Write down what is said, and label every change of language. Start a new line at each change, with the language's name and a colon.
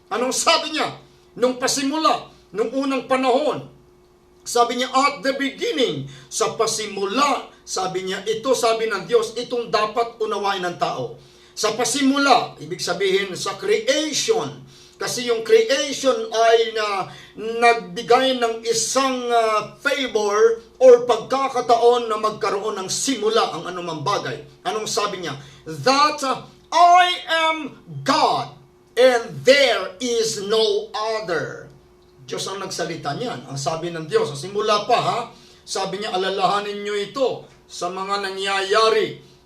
Filipino: Anong sabi niya? Nung pasimula, nung unang panahon, sabi niya,
English: at the beginning,
Filipino: sa pasimula, sabi niya, ito sabi ng Diyos, itong dapat unawain ng tao. Sa pasimula, ibig sabihin sa creation, kasi yung creation ay nagbigay ng isang favor or pagkakataon na magkaroon ng simula ang anumang bagay. Anong sabi niya?
English: That I am God and there is no other.
Filipino: Diyos ang nagsalita niyan. Ang sabi ng Diyos, sa simula pa sabi niya, alalahanin niyo ito sa mga nangyayari.